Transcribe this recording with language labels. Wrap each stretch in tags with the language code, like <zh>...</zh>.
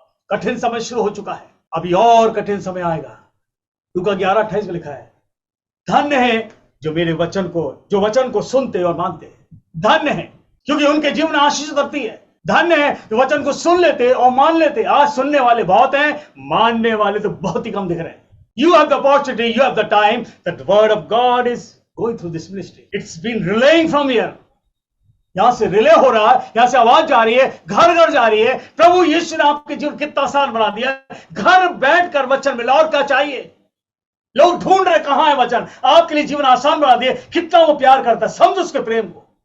<hi>कठिन समय शुरू हो चुका है, अभी और कठिन समय आएगा। लूका 11:28 में लिखा है, धन्य है जो मेरे वचन को सुनते और मानते हैं। धन्य है क्योंकि उनके जीवन आशीष करती है। धन्य है जो वचन को सुन लेते और मान लेते। आज सुनने वाले बहुत हैं, मानने वाले तो बहुत ही कम दिख रहे हैं।</hi> <en>You have the opportunity, you have the time that the word of God is going through this ministry. It's been relaying from here.</en> <hi>यहां से रिले हो रहा है, यहां से आवाज जा रही है, घर घर जा रही है। प्रभु यीशु ने आपके जीवन कितना आसान बना दिया। घर बैठकर वचन मिला, और क्या चाहिए? लोग ढूंढ रहे कहां है वचन, आपके लिए जीवन आसान बना दिए। कितना वो प्यार करता है, समझ उसके प्रेम को।</hi>